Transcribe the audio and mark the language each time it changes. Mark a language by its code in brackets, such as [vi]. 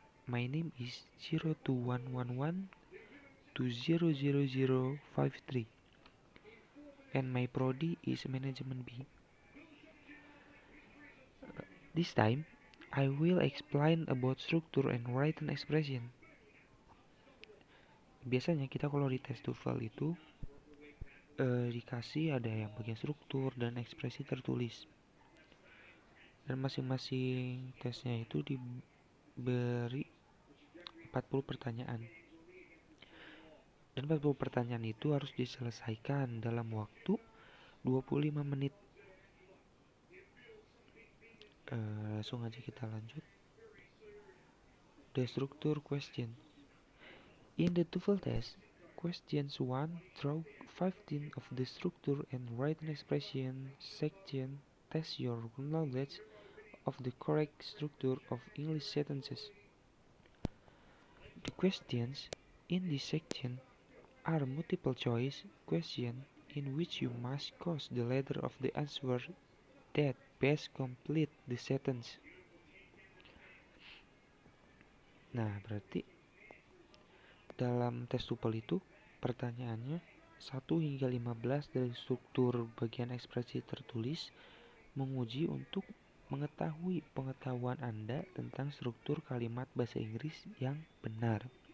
[en] My name is 0211200053 and my prodi is Management B. This time, I will explain about structure and written expression. [id] Biasanya kita kalau di tes TOEFL itu dikasih ada yang bagian struktur dan ekspresi tertulis. Dan masing-masing tesnya itu diberi 40 pertanyaan. Dan 40 pertanyaan itu harus diselesaikan dalam waktu 25 menit. Langsung aja kita lanjut. [en] The structure question. In the TOEFL test, questions 1 through 15 of the structure and written expression section test your knowledge of the correct structure of English sentences. The questions in this section are multiple choice questions in which you must choose the letter of the answer that best complete the sentence. [id] Nah, berarti dalam tes TOEFL itu pertanyaannya 1 hingga 15 dari struktur bagian ekspresi tertulis menguji untuk mengetahui pengetahuan Anda tentang struktur kalimat bahasa Inggris yang benar.